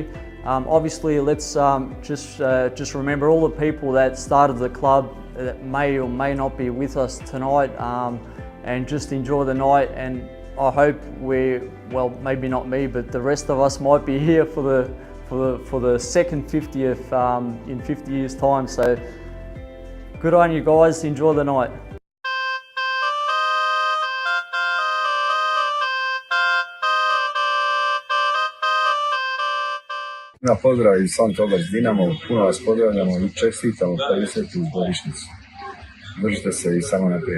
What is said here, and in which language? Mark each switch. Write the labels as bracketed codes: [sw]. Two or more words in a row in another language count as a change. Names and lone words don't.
[en] Obviously, let's just remember all the people that started the club that may or may not be with us tonight, and just enjoy the night. And I hope well, maybe not me, but the rest of us might be here for the second 50th in 50 years' time. So good on you guys. Enjoy the night. [hr] Pozdrav iz St. Albans Dinamo, puno vas pozdravljamo i čestitamo 50. godišnjicu. Držite se i samo naprijed.